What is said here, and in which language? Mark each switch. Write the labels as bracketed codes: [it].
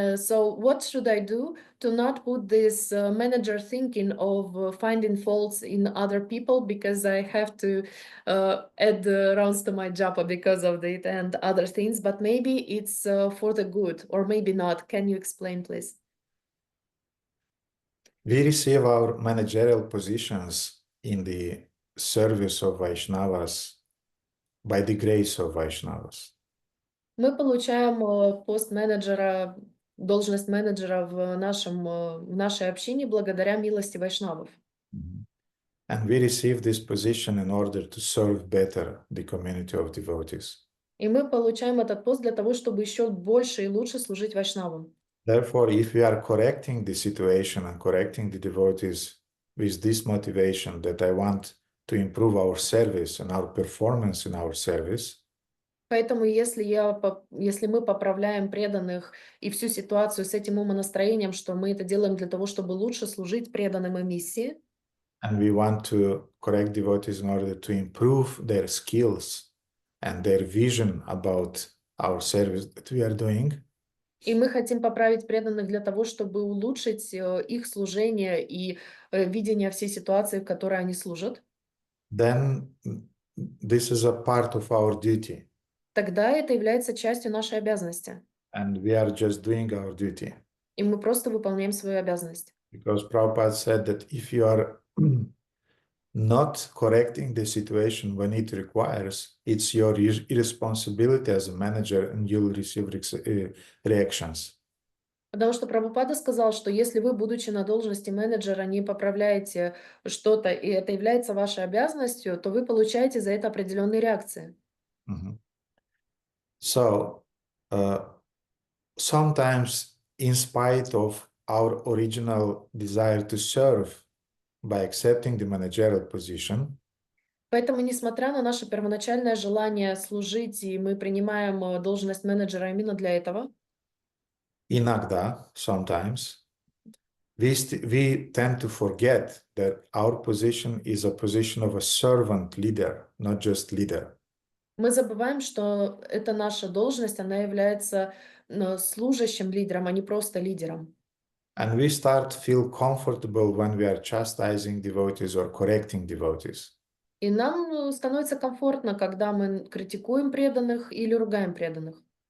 [en] So what should I do to not put this manager thinking of finding faults in other people, because I have to add rounds to my japa because of it and other things, but maybe it's for the good, or maybe not. Can you explain, please? We receive our managerial positions in the service of Vaishnavas by the grace of Vaishnavas. [ru] Мы получаем пост менеджера, должность менеджера в нашей общине благодаря милости вайшнавов. [en] And we receive this position in order to serve better the community of devotees. [ru] И мы получаем этот пост для того, чтобы еще больше и лучше служить вайшнавам. [en] Therefore, if we are correcting the situation and correcting the devotees with this motivation that I want to improve our service and our performance in our service, [ru] Поэтому если мы поправляем преданных и всю ситуацию с этим умонастроением, что мы это делаем для того, чтобы лучше служить преданным и миссии, [en] and we want to correct devotees in order to improve their skills and their vision about our service that we are doing, [ru] и мы хотим поправить преданных для того, чтобы улучшить их служение и видение всей ситуации, в которой они служат, [en] then this is a part of our duty. [ru] тогда это является частью нашей обязанности. [en] And we are just doing our duty. [ru] И мы просто выполняем свою обязанность. [en] Because Prabhupada said that if you are not correcting the situation when it requires, it's your irresponsibility as a manager and you'll receive reactions. [ru] Потому что Прабхупада сказал, что если вы, будучи на должности менеджера, не поправляете что-то, и это является вашей обязанностью, то вы получаете за это определенные реакции. [en] So, sometimes in spite of our original desire to serve by accepting the managerial position, [ru] Поэтому, несмотря на наше первоначальное желание служить, и мы принимаем должность менеджера именно для этого, [en] inagda, sometimes, we tend to forget that our position is a position of a servant leader, not just leader. [ru] мы забываем, что это наша должность, она является служащим лидером, а не просто лидером. [en] And we start to feel comfortable when we are chastising devotees or correcting devotees. [ru] И нам становится комфортно, когда мы критикуем преданных или ругаем преданных.